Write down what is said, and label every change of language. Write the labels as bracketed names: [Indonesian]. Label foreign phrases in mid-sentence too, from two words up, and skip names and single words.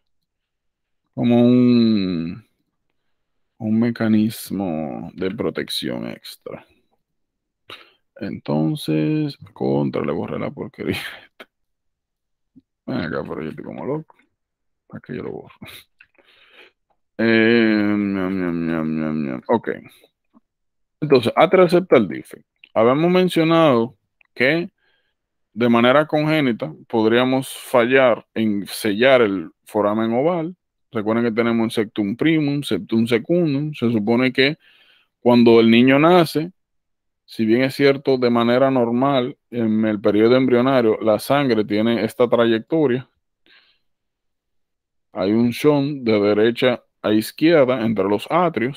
[Spanish] Como un mecanismo de protección extra. Entonces, le borré la porquería. Ven acá, pero yo estoy como loco. ¿Para qué yo lo borro? Ok. Entonces, [English] atrial septal defect. [Spanish] Habíamos mencionado que de manera congénita podríamos fallar en sellar el foramen oval. Recuerden que tenemos un septum primum, septum secundum. Se supone que cuando el niño nace, si bien es cierto, de manera normal, en el periodo embrionario, la sangre tiene esta trayectoria. Hay un shunt de derecha a izquierda entre los atrios.